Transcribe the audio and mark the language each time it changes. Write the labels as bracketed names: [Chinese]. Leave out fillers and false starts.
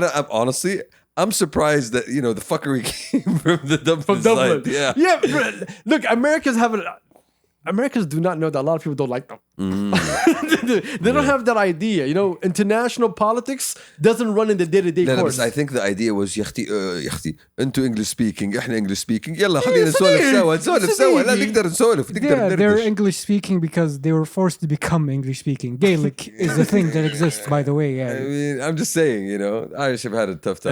[English] Honestly, I'm surprised that, the fuckery came from the Dublin side. Yeah. Yeah, look, Americans do not know that a lot of people don't like them. They don't have that idea. International politics doesn't run in the day-to-day course. I think the idea was [Arabic] يا اختي انتوا [English] English speaking [Arabic] احنا English speaking يلا خلينا نسولف سوا لا نقدر نسولف [English] Yeah, they're English speaking because they were forced to become English speaking. Gaelic is a thing that exists, by the way. Yeah. I mean, I'm just saying, Irish have had a tough time.